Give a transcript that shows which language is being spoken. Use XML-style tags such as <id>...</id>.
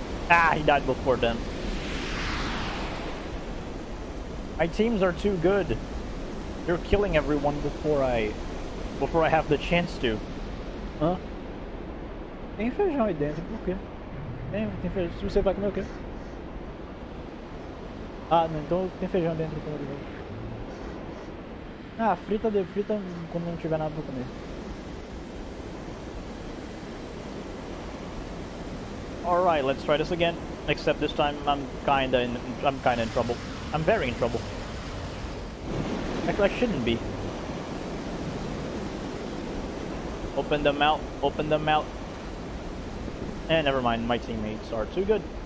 <en>Ah, he died before then. My teams are too good. They're killing everyone before I have the chance to. Hã?</en> <pt>Tem feijão aí dentro, por quê? Tem feijão. Se você vai comer o quê? Ah, não, então tem feijão dentro quando eu... Ah, frita quando não tiver nada pra comer.</pt> <en>Alright, let's try this again. Except this time I'm kinda in trouble. I'm very in trouble. Actually, I shouldn't be. Open them out, open them out. And never mind, my teammates are too good.</en>